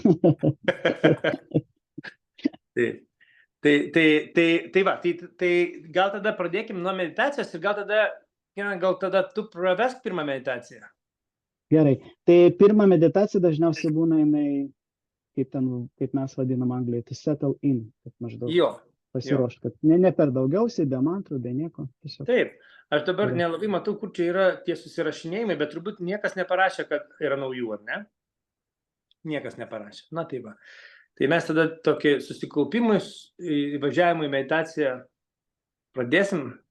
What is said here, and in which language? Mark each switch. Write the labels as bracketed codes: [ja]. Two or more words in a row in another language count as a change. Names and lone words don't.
[lt] Tai va, tai gal tada pradėkim nuo meditacijos ir gal tada tu pravesk pirmą meditaciją. Gerai, tai pirma meditacija dažniausiai būna jinai, kaip mes vadinam Anglijoje, [en] to settle in, [lt] kad maždaug pasiruošt, kad ne per daugiausiai, be mantrų, be nieko. Tiesiog. Taip, aš dabar nelabai matau, kur čia yra tie susirašinėjimai, bet turbūt niekas neparašė, kad yra naujų, ar ne? Niekas neparašė. Na tai va. Tai mes tada tokį susikaupimui, įvažiavimui į meditaciją pradėsim.